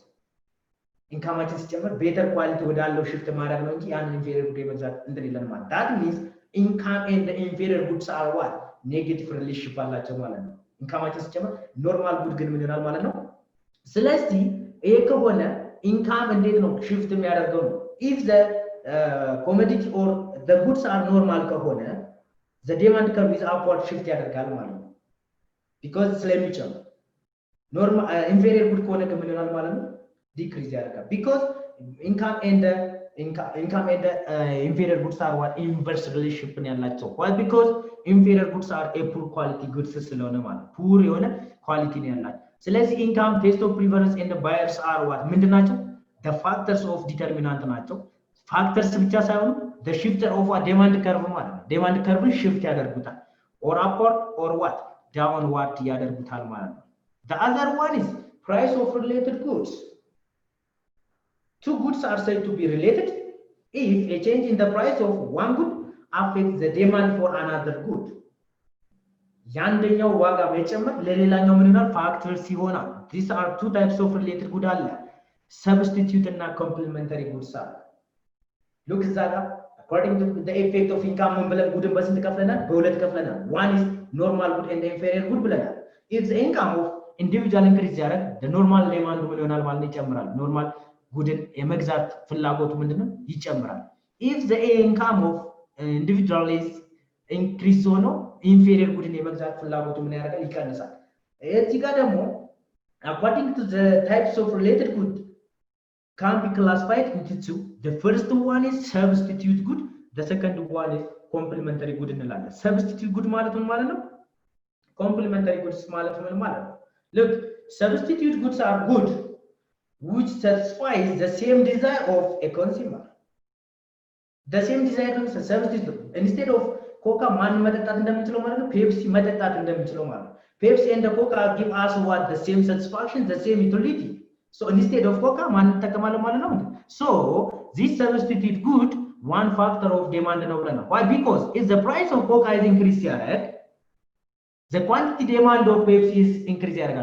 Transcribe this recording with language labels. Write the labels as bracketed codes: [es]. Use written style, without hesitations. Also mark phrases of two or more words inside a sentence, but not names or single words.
[am] ኢንካማችን ሲጨምር [en] better quality [am] ወዳለው shift ማድረግ ነው እንጂ ያን [en] inferior good [am] የመግዛት እንትን የለን ማለት። [en] that means income and the inferior goods are what? negative relationship [am] አላቸው ማለት ነው። ኢንካማችን ሲጨምር [en] normal good [am] ግን ምን ይሆናል ማለት ነው። ስለዚህ ይሄ ከሆነ ኢንካም እንዴት ነው ሽፍት የሚያደርገው ነው? [en] if the commodity or the goods are normal ከሆነ the demand curve is upward shift [am] ያደርጋል ማለት ነው። [en] because ስለሚጨምር ኖርማል inferior good [am] ከሆነ ግን ምን ይሆናል ማለት ነው? ዲክሪዝ ያደርጋል [en] because income and inferior goods are what? inverse relationship [am] ነው ያላቸው። [en] why? because inferior goods are a poor quality goods [am] ስለሆነ ማለት ፑር የሆነ ኳሊቲ ነው ያላቸው። [en] ስለዚህ income taste of preference and buyers are what [am] ምንድን ናቸው? [en] the factors of determinant ናቸው። [am] ፋክተርስ ብቻ ሳይሆኑ [en] the shifter of what? demand curve [am] ማለት ነው። [en] demand curve shift ያደርጉታል or upward or what? downward [am] ያደርጉታል ማለት ነው። [en] the other one is price of related goods. Two goods are said to be related if a change in the price of one good affects the demand for another good. [am] ያንደኛው ዋጋ መጨመር ለሌላኛው ምን ይሆናል? ፋክተርስ ይሆናል። [en] these are two types of related good አለ substitute እና complementary goods አለ። look [am] እዛ ጋር [en] according to the effect of income [am] ምን ብለን ጉድን በስንት ከፍለናል? በሁለት ከፍለናል። [en] one is normal good and inferior good ብለናል። if the income of individual increase ያደርግ the normal demand [am] ምን ይሆናል ማለት ነው? ይጨምራል። normal ጉድን የመግዛት ፍላጎቱ ምንድነው? ይጨምራል። [en] if the income of individual is increase [am] ሆኖ inferior ጉድን የመግዛት ፍላጎቱ ምን ያደርጋል? ይቀንሳል። እዚህ ጋር ደግሞ [en] according to the types of related good can be classified into two. The first one is substitute good, the second one is complementary good እንላለን። substitute good [am] ማለት ምን ማለት ነው? [en] complementary goods [am] ማለት ምን ማለት ነው? [en] look, substitute goods are good which satisfies the same desire of a consumer. the same desire of substitute instead of ኮካ [am] ማን መጠጣት እንደሚችለው ማለት ነው? ፔፕሲ መጠጣት እንደሚችለው ማለት ነው። [en] Pepsi and the Coca give us what? The same satisfaction, the same utility. So instead of Coca, so this substitute good, one factor of demand and overrun. Why? Because if the price of Coca is increased here, the quantity demand of Pepsi is increased here.